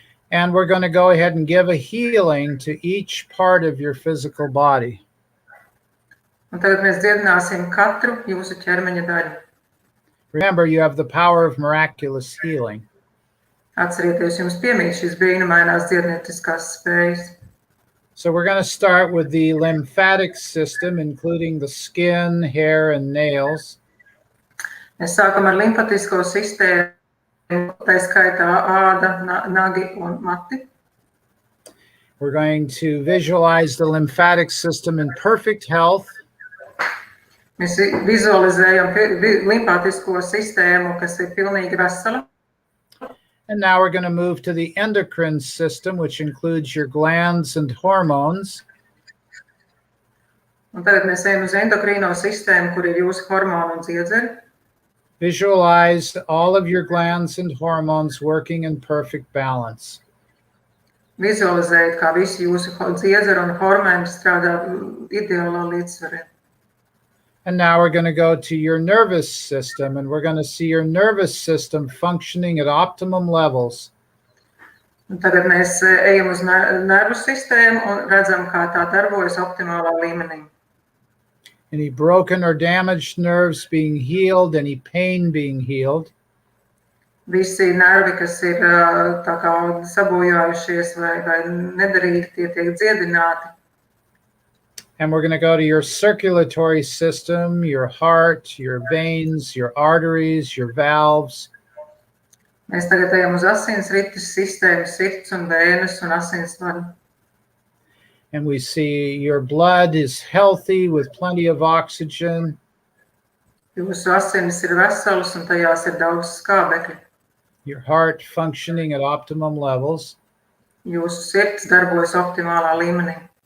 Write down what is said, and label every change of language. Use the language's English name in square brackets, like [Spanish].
[English] And we're going to go ahead and give a healing to each part of your physical body. [Latvian] Un tagad mēs dziedināsim katru jūsu ķermeņa daļu. [English] Remember, you have the power of miraculous healing. [Latvian] Atcerieties, jums piemīt šīs brīnumainās dziednieciskās spējas. [English] So we're going to start with the lymphatic system, including the skin, hair, and nails. [Latvian] Mēs sākam ar limfatisko sistēmu, tā skaitā āda, nagi un mati. [English] We're going to visualize the lymphatic system in perfect health. [Latvian] Mēs vizualizējam limfatisko sistēmu, kas ir pilnīgi vesela. [English] And now we're going to move to the endocrine system, which includes your glands and hormones. [Latvian] Un tagad mēs ejam uz endokrīno sistēmu, kur ir jūsu hormonu un dziedzeri. [English] Visualize all of your glands and hormones working in perfect balance. [Latvian] Vizualizējiet, kā visi jūsu dziedzeri un hormoni strādā ideālā līdzsvarā. [English] And now we're going to go to your nervous system, and we're going to see your nervous system functioning at optimum levels. [Latvian] Un tagad mēs ejam uz nervu sistēmu un redzam, kā tā darbojas optimālā līmenī. [English] Any broken or damaged nerves being healed, any pain being healed. [Latvian] Visi nervi, kas ir tā kā sabojājušies vai nedarīgi, tie tiek dziedināti. [English] And we're going to go to your circulatory system, your heart, your veins, your arteries, your valves. [Latvian] Mēs tagad ejam uz asinsrites sistēmu, sirds un vēnes un asinsvadu. [English] And we see your blood is healthy with plenty of oxygen. [Latvian] Jūsu asinis ir veselas un tajās ir daudz skābekļa. [English] Your heart functioning at optimum levels. [Latvian] Jūsu sirds darbojas optimālā līmenī.